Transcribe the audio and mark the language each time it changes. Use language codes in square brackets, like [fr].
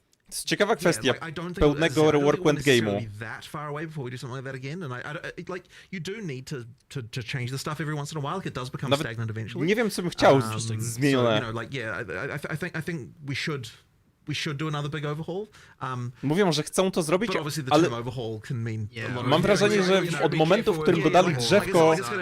[pl] To jest ciekawa kwestia pełnego reworku endgame'u. [en] That far away before we do something like that again, and like you do need to change the stuff every once in a while. Like it does become stagnant eventually. [pl] Nie wiem, co bym chciał zmienione. [en] I think we should do another big overhaul. [pl] Mówią, że chcą to zrobić, ale mam wrażenie, że od momentu, w którym dodali drzewko...